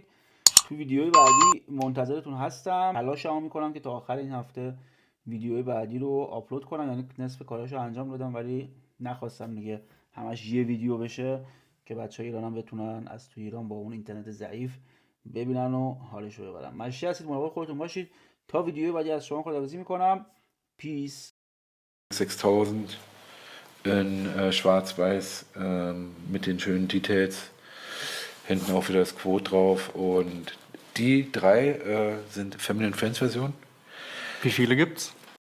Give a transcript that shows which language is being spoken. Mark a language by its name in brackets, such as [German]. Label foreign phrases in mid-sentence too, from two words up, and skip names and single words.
[Persian] تو ویدیوی بعدی منتظرتون هستم. تلاشمو میکنم که تا آخر این هفته ویدیوی بعدی رو آپلود کنم، یعنی نصف کاراشو انجام دادم ولی نخواستم دیگه همش یه ویدیو بشه که بچه‌های ایران هم بتونن از تو ایران با اون اینترنت ضعیف ببینن و حالشو ببرن. مشی هستید، مراقب خودتون باشید. تا ویدیوی بعدی از شما خداحافظی میکنم. پیس. [German] 6000 in schwarz-weiß mit den schönen Details. Hinten auch wieder das Quote drauf. Und die drei sind [English] Family and Friends Version. [German] Wie viele gibt's?